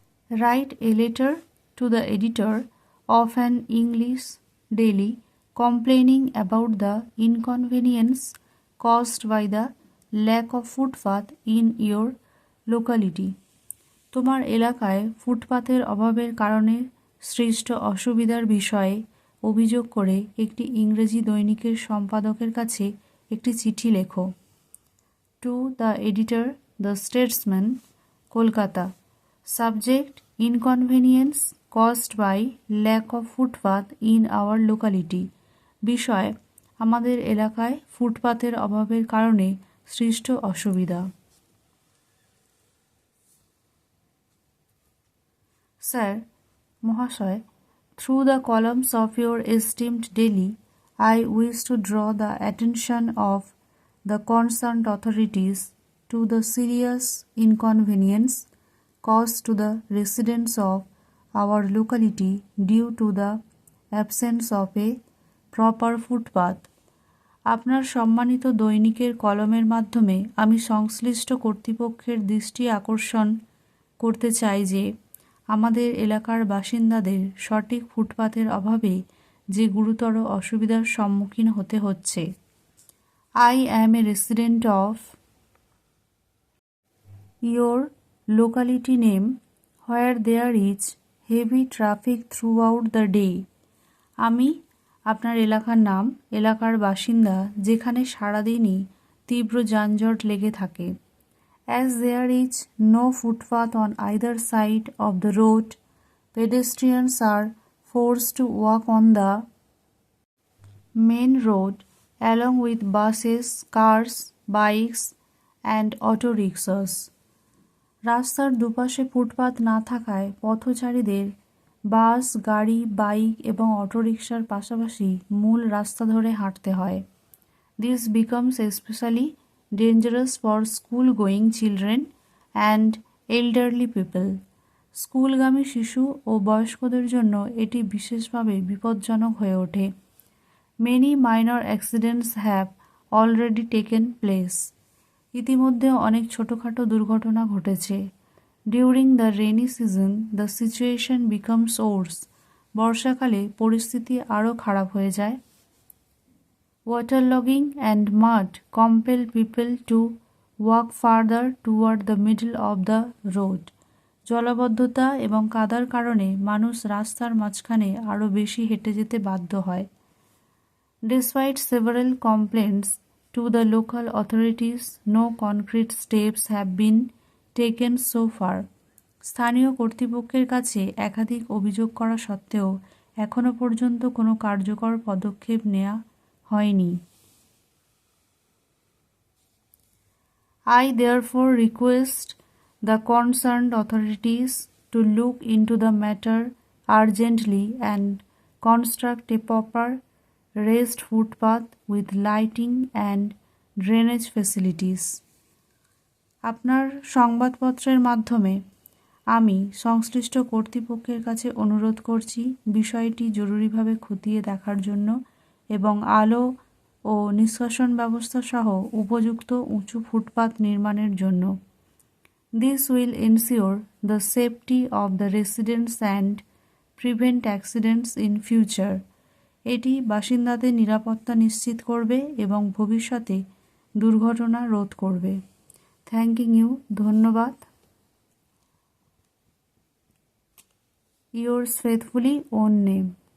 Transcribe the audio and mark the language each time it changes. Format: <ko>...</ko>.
<en>Write a letter to the editor of an English daily complaining about the inconvenience caused by the lack of footpath in your locality.</en> <bn>তোমার এলাকায় ফুটপাথের অভাবের কারণে সৃষ্ট অসুবিধার বিষয়ে অভিযোগ করে একটি ইংরেজি দৈনিকের সম্পাদকের কাছে একটি চিঠি লেখো।</bn> <en>To the editor, the Statesman, Kolkata. Subject: inconvenience caused by lack of footpath in our locality.</en> <bn>বিষয়: আমাদের এলাকায় ফুটপাথের অভাবের কারণে সৃষ্ট অসুবিধা।</bn> <en>Sir, মহাশয়, through the columns of your esteemed daily, I wish to draw the attention of the concerned authorities to the serious inconvenience caused to the residents of our locality due to the absence of a proper footpath.</en> <bn>আপনার সম্মানিত দৈনিকের কলমের মাধ্যমে আমি সংশ্লিষ্ট কর্তৃপক্ষের দৃষ্টি আকর্ষণ করতে চাই যে আমাদের এলাকার বাসিন্দাদের সঠিক ফুটপাথের অভাবে যে গুরুতর অসুবিধার সম্মুখীন হতে হচ্ছে।</bn> <en>I am a resident of your locality name where there is heavy traffic throughout the day.</en> <bn>আমি আপনার এলাকার নাম, এলাকার বাসিন্দা যেখানে সারাদিনই তীব্র যানজট লেগে থাকে।</bn> <en>As there is no footpath on either side of the road, pedestrians are forced to walk on the main road along with buses, cars, bikes and auto rickshaws.</en> <bn>রাস্তার দুপাশে ফুটপাত না থাকায় পথচারীদের বাস, গাড়ি, বাইক এবং অটোরিকশার পাশাপাশি মূল রাস্তা ধরে হাঁটতে হয়।</bn> <en>This becomes especially dangerous for school-going children and elderly people.</en> <bn>স্কুলগামী শিশু ও বয়স্কদের জন্য এটি বিশেষভাবে বিপজ্জনক হয়ে ওঠে।</bn> <en>Many minor accidents have already taken place.</en> <bn>ইতিমধ্যে অনেক ছোটোখাটো দুর্ঘটনা ঘটেছে।</bn> <en>During the rainy season, the situation becomes worse.</en> <bn>বর্ষাকালে পরিস্থিতি আরও খারাপ হয়ে যায়।</bn> <en>Waterlogging and mud compel people to walk farther toward the middle of the road.</en> <bn>জলাবদ্ধতা এবং কাদার কারণে মানুষ রাস্তার মাঝখানে আরও বেশি হেঁটে যেতে বাধ্য হয়।</bn> <en>Despite several complaints to the local authorities, no concrete steps have been taken so far.</en> <bn>স্থানীয় কর্তৃপক্ষের কাছে একাধিক অভিযোগ করা সত্ত্বেও এখনও পর্যন্ত কোনো কার্যকর পদক্ষেপ নেওয়া হয়নি।</bn> <en>I therefore request the concerned authorities to look into the matter urgently and construct a proper raised footpath with lighting and drainage facilities.</en> <bn>আপনার সংবাদপত্রের মাধ্যমে আমি সংশ্লিষ্ট কর্তৃপক্ষের কাছে অনুরোধ করছি বিষয়টি জরুরিভাবে খতিয়ে দেখার জন্য এবং আলো ও নিষ্কাশন ব্যবস্থা সহ উপযুক্ত উঁচু ফুটপাত নির্মাণের জন্য।</bn> <en>This will ensure the safety of the residents and prevent accidents in future.</en> <bn>এটি বাসিন্দাদের নিরাপত্তা নিশ্চিত করবে এবং ভবিষ্যতে দুর্ঘটনা রোধ করবে।</bn> <en>thanking you,</en> <bn>ধন্যবাদ।</bn> <en>Yours faithfully, own name.</en>